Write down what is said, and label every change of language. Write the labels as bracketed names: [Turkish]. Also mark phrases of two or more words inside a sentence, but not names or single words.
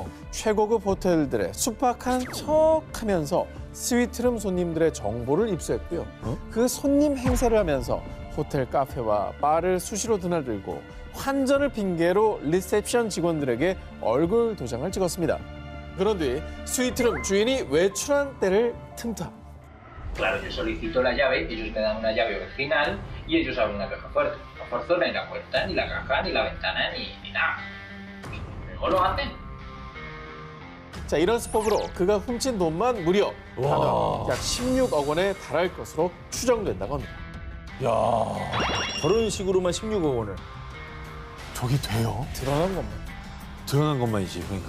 [Korean] 최고급 호텔들의 숙박한 척하면서 스위트룸 손님들의 정보를 입수했고요. 그 손님 행세를 하면서 호텔 카페와 바를 수시로 드나들고 환전을 핑계로 리셉션 직원들에게 얼굴 도장을 찍었습니다. 그런 뒤 스위트룸 주인이 외출한 때를 틈타. [Spanish] Claro, yo solicito la llave, ellos me dan una llave original y ellos abren una caja fuerte. No forzó ni la puerta, ni la caja, ni la ventana, ni nada. ¿Cómo lo hacen? [Korean] 자, 이런 수법으로 그가 훔친 돈만 무려 약 16억 원에 달할 것으로 추정된다고 합니다. 야, 저런 식으로만 16억 원을. 저게 돼요? 드러난 것만. 드러난 것만이지, 그러니까.